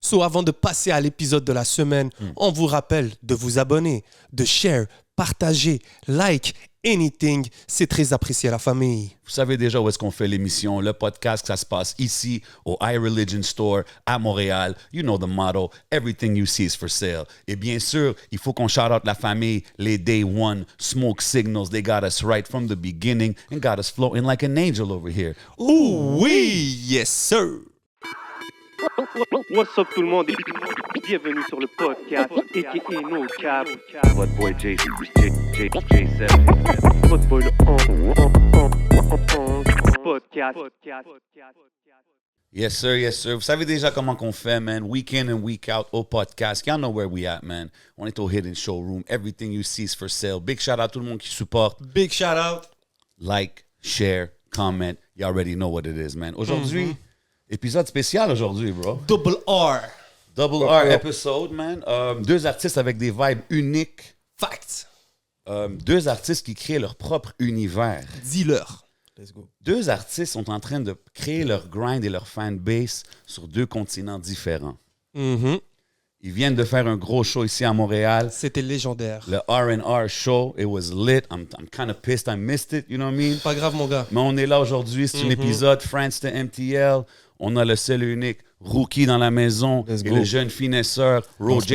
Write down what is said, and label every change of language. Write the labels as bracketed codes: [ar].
[en] So, [fr] avant de passer à l'épisode de la semaine, on vous rappelle de vous abonner, de share, partager, like, anything. C'est très apprécié à la famille. Vous savez déjà où est-ce qu'on fait l'émission, le podcast, ça se passe ici au iReligion Store à Montréal. [en] You know the motto, everything you see is for sale. [fr] Et bien sûr, il faut qu'on [en] shout out [fr] la famille, les Day One, Smoke Signals. [en] They got us right from the beginning and got us floating like an angel over here. Ouh oui, yes sir. What's up [fr] tout le monde et bienvenue sur le podcast a.k.a. [en] No Cap. [fr] Votre boy J7. Votre boy le podcast. [en] Yes, sir, yes, sir. [fr] Vous savez déjà comment qu'on fait, man. [en] Week in and week out [fr] au podcast. [en] Y'all know where we at, man. [fr] On est au Hidden Showroom. [en] Everything you see is for sale. Big shout out [fr] à tout le monde qui supporte. [en] Big shout out. Like, share, comment. You already know what it is, man. [fr] Aujourd'hui, épisode spécial aujourd'hui, bro. [en] Double R. Double R episode, man. [fr] Deux artistes avec des vibes uniques. [en] Facts. [fr] Deux artistes qui créent leur propre univers. Dis-leur. [en] Let's go. [fr] Deux artistes sont en train de créer leur grind et leur fanbase sur deux continents différents. Ils viennent de faire un gros show ici à Montréal. C'était légendaire. [en] Le R&R show, it was lit. I'm kind of pissed I missed it, you know what I mean? [fr] Pas grave, mon gars. Mais on est là aujourd'hui, c'est un épisode France de MTL. On a le seul et unique Rookie dans la maison [en] Let's [fr] et [en] go. [fr] le jeune finesseur Roger